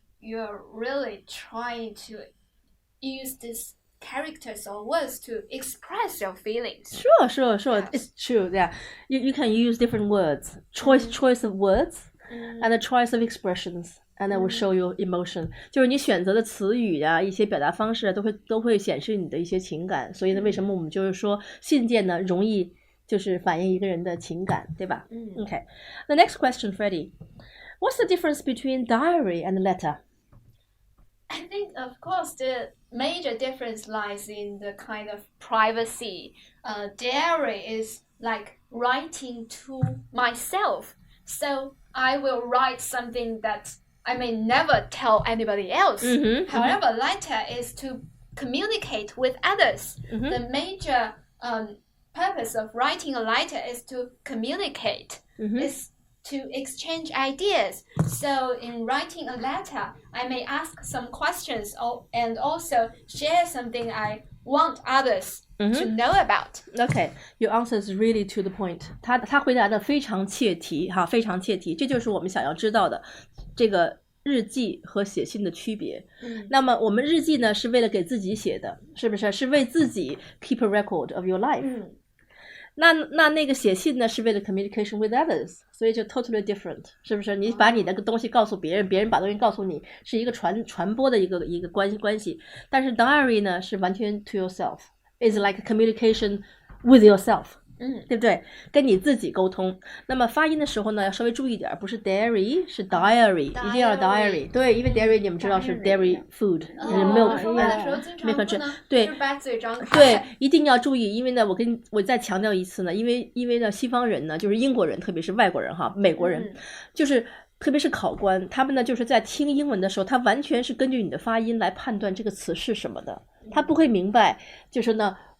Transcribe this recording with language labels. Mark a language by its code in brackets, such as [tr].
[en] You're really trying to use these characters or words to express your feelings. Sure. Yes. It's true. Yeah, you can use different words, choice of words, and the choice of expressions, and that will show your emotion. [zh] 就是你选择的词语啊，一些表达方式啊，都会显示你的一些情感。所以呢，为什么我们就是说信件呢，容易就是反映一个人的情感，对吧？Okay. [en] The next question, Freddie. What's the difference between diary and letter? I think, of course, the major difference lies in the kind of privacy. Diary is like writing to myself. So I will write something that I may never tell anybody else. However, letter is to communicate with others. The major purpose of writing a letter is to communicate. Is to exchange ideas. So in writing a letter, I may ask some questions and also share something I want others to know about. Okay, your answer is really to the point. [zh] 他回答的非常切题哈，非常切题，这就是我们想要知道的这个日记和写信的区别。那么我们日记呢是为了给自己写的，是不是？是为自己 [en] keep a record of your life。 [zh] 那个写信呢是为了 [en] communication with others， [zh] 所以就 [en] totally different， [zh] 是不是？你把你的东西告诉别人，别人把东西告诉你，是一个传播的一个关系。 [en] 但是 diary [zh] 呢是完全 [en] to yourself， is like communication with yourself。 [zh] 对不对？跟你自己沟通。那么发音的时候呢，要稍微注意点，不是 dairy， 是 diary， 一定要 diary。对，因为 dairy 你们知道是 dairy food， 就是 milk。说话的时候经常不能对，就把嘴张开。对，一定要注意，因为呢，我再强调一次呢，因为呢，西方人呢，就是英国人，特别是外国人哈，美国人，就是特别是考官，他们呢就是在听英文的时候，他完全是根据你的发音来判断这个词是什么的，他不会明白，就是呢。